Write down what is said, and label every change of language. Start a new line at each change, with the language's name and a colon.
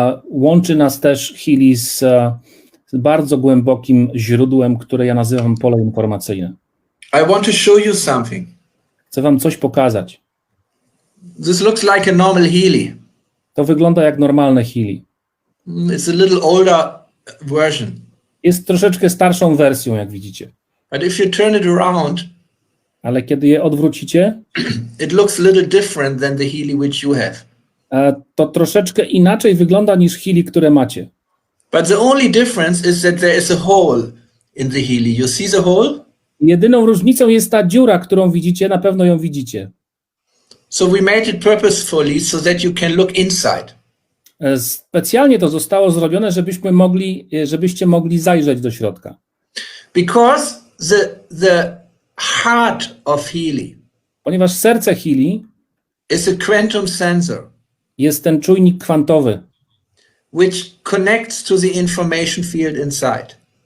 Polish: Łączy nas też Healy z bardzo głębokim źródłem, które ja nazywam pole informacyjne.
English: I want to show you something.
Polish: Chcę wam coś pokazać.
English: This looks like a normal Healy.
Polish: To wygląda jak normalne Healy.
English: It's a little older version.
Polish: Jest troszeczkę starszą wersją, jak widzicie.
English: But if you turn it around,
Polish: ale kiedy je odwrócicie,
English: it looks a little different than the Healy which you have.
Polish: To troszeczkę inaczej wygląda niż Healy, które macie.
English: But the only difference is that there is a hole in the Healy. You see the hole?
Polish: Jedyną różnicą jest ta dziura, którą widzicie, na pewno ją widzicie.
English: So we made it purposefully so that you can look inside.
Polish: Specjalnie to zostało zrobione, żebyście mogli zajrzeć do środka.
English: Because the heart of Healy,
Polish: ponieważ serce Healy
English: is a quantum sensor,
Polish: jest ten czujnik kwantowy,
English: which connects to the information field inside.